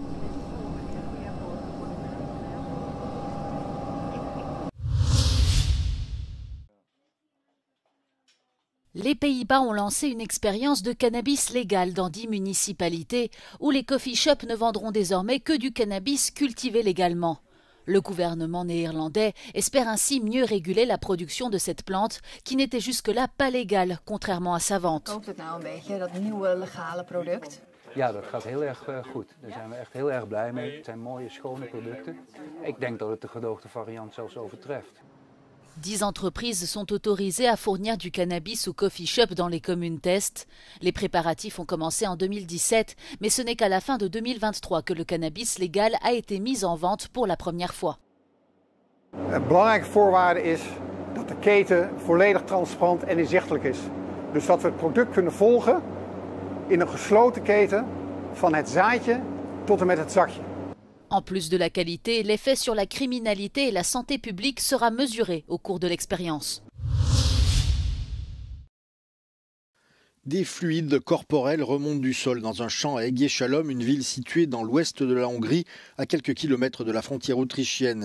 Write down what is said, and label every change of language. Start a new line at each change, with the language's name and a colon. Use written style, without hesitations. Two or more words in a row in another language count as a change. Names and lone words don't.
French: Les Pays-Bas ont lancé une expérience de cannabis légal dans 10 municipalités où les
English: coffee shops
French: ne vendront désormais que du cannabis cultivé légalement. Le gouvernement néerlandais espère ainsi mieux réguler la production de cette plante qui n'était jusque-là pas légale, contrairement à sa vente.
Dutch: Ja, dat gaat heel erg goed. Daar zijn we echt heel erg blij mee. Het zijn mooie, schone producten. Ik denk dat het de gedoogde variant zelfs overtreft.
French: 10 entreprises sont autorisées à fournir du cannabis aux
English: coffee shops
French: dans les communes test. Les préparatifs ont commencé en 2017, mais ce n'est qu'à la fin de 2023 que le cannabis légal a été mis en vente pour la première fois.
Dutch: Een belangrijke voorwaarde is dat de keten volledig transparant en inzichtelijk is. Dus dat we het product kunnen volgen in een gesloten keten van het zaadje tot en met het zakje.
French: En plus de la qualité, l'effet sur la criminalité et la santé publique sera mesuré au cours de l'expérience. Des fluides corporels remontent du sol dans un champ à Egéchalom, une ville située dans l'ouest de la Hongrie, à quelques kilomètres de la frontière autrichienne.